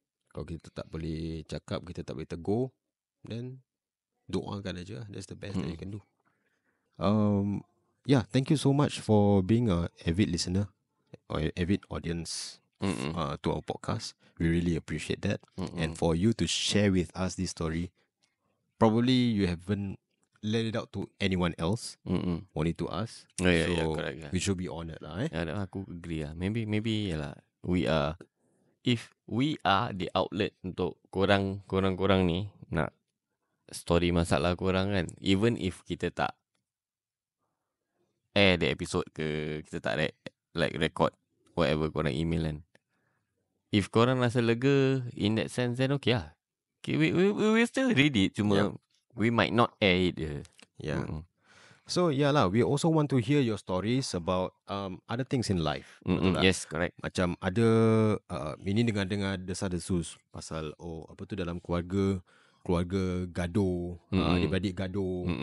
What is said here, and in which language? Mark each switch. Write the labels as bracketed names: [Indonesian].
[Malay] Kalau kita tak boleh cakap, kita tak boleh tegur, then doakan aja. [English] That's the best that you can do. Yeah, thank you so much for being a avid listener or avid audience to our podcast. We really appreciate that. And for you to share with us this story, probably you haven't let it out to anyone else, only to us. Yeah, We correct. should be honored lah. [Malay] Aku agree lah. Maybe yalah. [English] If we are the outlet [Malay] untuk korang ni nak story masalah korang kan, even if kita tak air the episode ke, kita tak record whatever korang email kan, if korang rasa lega [English] in that sense, then okay [Malay] lah. [English] Okay, we will still read it, cuma we might not air it je. Yeah. So yeah lah, we also want to hear your stories about other things in life. Yes, correct. [Malay] Macam ada ini dengar desas-desus pasal apa tu dalam keluarga gaduh, adik-beradik gaduh,